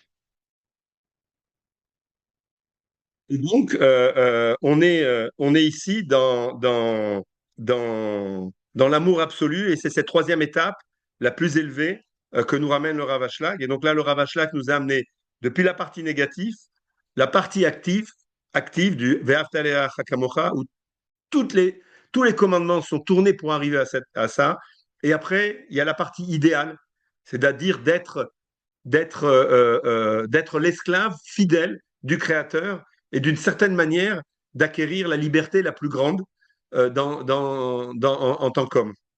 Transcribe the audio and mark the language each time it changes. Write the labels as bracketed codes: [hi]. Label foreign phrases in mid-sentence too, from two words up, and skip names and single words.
[fr] Et donc, on est ici dans l'amour absolu, et c'est cette troisième étape, la plus élevée, que nous ramène le Rav Ashlag. Et donc là, le Rav Ashlag nous a amené depuis la partie négative, la partie active du [he] ואהבת לרעך כמוך, [fr] où tous les commandements sont tournés pour arriver à ça. Et après, il y a la partie idéale, c'est-à-dire d'être l'esclave fidèle du Créateur et d'une certaine manière d'acquérir la liberté la plus grande en tant qu'homme.